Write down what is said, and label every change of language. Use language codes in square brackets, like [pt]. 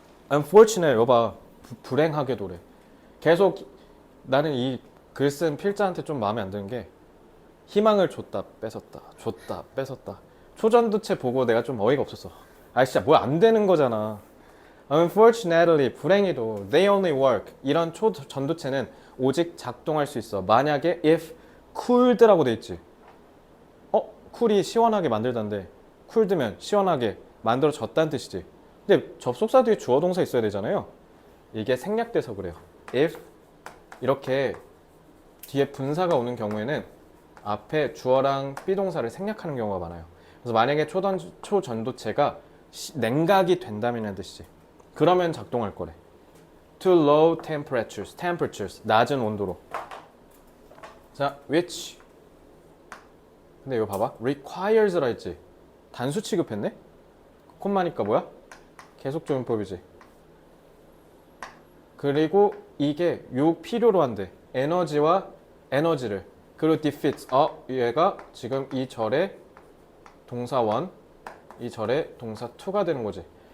[ko] Unfortunate, 여봐. 불행하게도래. 계속 나는 이 글 쓴 필자한테 좀 마음에 안 드는 게 희망을 줬다 뺏었다 줬다 뺏었다. 초전도체 보고 내가 좀 어이가 없었어. 아 진짜 뭐 안 되는 거잖아. [en] Unfortunately, [ko] 불행히도 [en] they only work. [ko] 이런 초전도체는 오직 작동할 수 있어. 만약에 [en] if cooled [ko] 라고 돼 있지. 쿨이 시원하게 만들다인데 cooled면 시원하게 만들어졌다는 뜻이지. 근데 접속사 뒤에 주어 동사 있어야 되잖아요. 이게 생략돼서 그래요. if 이렇게 뒤에 분사가 오는 경우에는 앞에 주어랑 비동사를 생략하는 경우가 많아요. 그래서 만약에 초전도체가 냉각이 된다면 뜻이지. 그러면 작동할 거래. [en] To low temperatures, [ko] 낮은 온도로. 자, which. 근데 이거 봐봐. requires라 했지. 단수 취급했네? 콤마니까 뭐야? 계속조용법이지. 그리고 이게 요 필요로 한대. 에너지와 에너지를. 그리고 defeats. 얘가 지금 이 절에 동사 1, 이 절에 동사 2가 되는 거지.